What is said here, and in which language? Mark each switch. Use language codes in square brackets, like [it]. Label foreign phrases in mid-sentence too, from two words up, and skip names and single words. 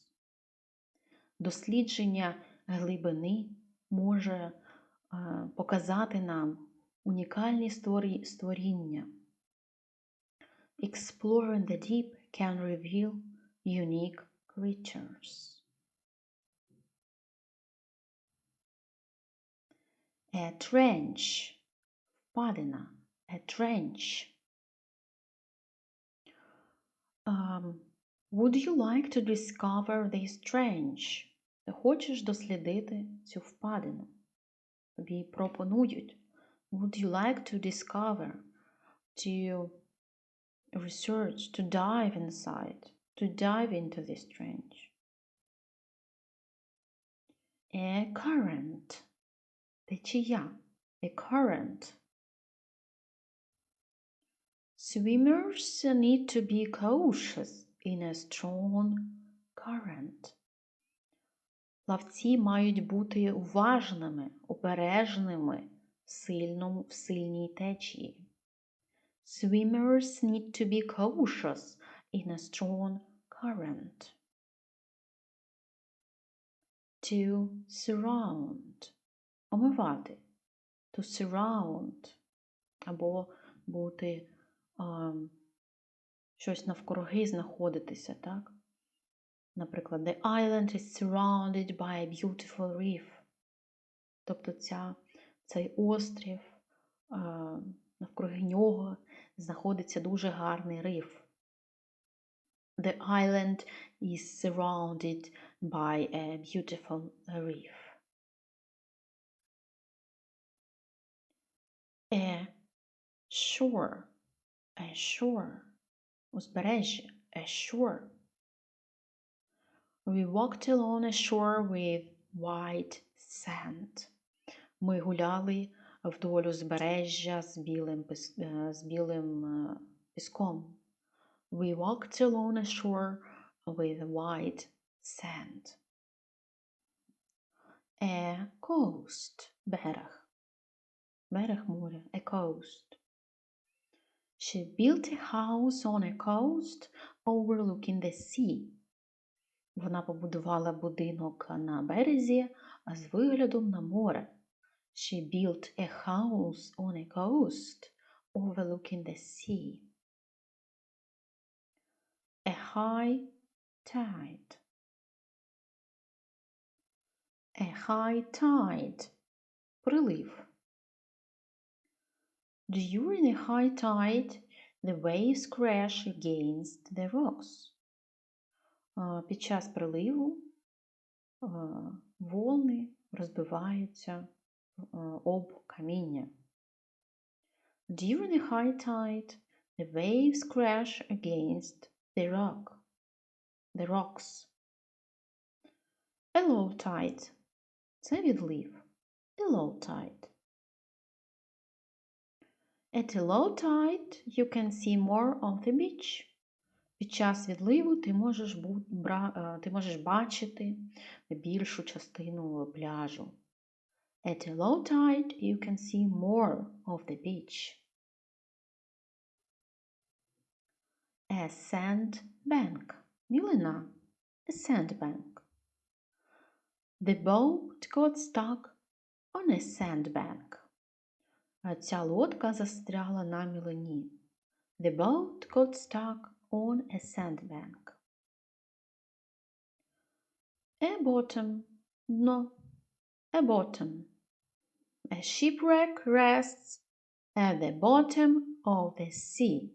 [uk] Дослідження глибини може показати нам унікальні створіння. [en] Exploring the deep can reveal unique creatures. A trench. Впадина. A trench. Would you like to discover this trench? [uk] Ти хочеш дослідити цю впадину? Тобі пропонують. [en] Would you like to discover, to research, to dive inside, to dive into this trench? A current. Течія. A current. Swimmers need to be cautious in a strong current. [uk] Плавці мають бути уважними, обережними в сильній течії. [en] Swimmers need to be cautious in a strong current. To surround. Омивати. To surround. [uk] Або бути щось навкруги знаходитися, так? Наприклад, [en] the island is surrounded by a beautiful reef. [uk] Тобто цей острів, навкруги нього знаходиться дуже гарний риф. [en] The island is surrounded by a beautiful reef. A shore. A shore. Узбережжя. A shore. We walked along a shore with white sand. [uk] Ми гуляли вдоль узбережжя з білим піском. [en] We walked along a shore with white sand. A coast, [uk] берег. Берег моря, [en] a coast. She built a house on a coast overlooking the sea. [uk] Вона побудувала будинок на березі з виглядом на море. [en] She built a house on a coast overlooking the sea. A high tide. A high tide. [uk] Прилив. [en] During a high tide, the waves crash against the rocks. [uk] Під час приливу волни розбиваються об каміння. [en] During a high tide, the waves crash against the rocks. A low tide. [uk] Це відлив. [en] A low tide. At a low tide, you can see more of the beach. [uk] Під час відливу ти можеш бачити більшу частину пляжу. [en] At a low tide, you can see more of the beach. A sandbank. Мілина. A sandbank. The boat got stuck on a sandbank. [uk] Ця лодка застряла на мілині. [en] The boat got stuck on a sandbank. A bottom. Дно. A bottom. A shipwreck rests at the bottom of the sea.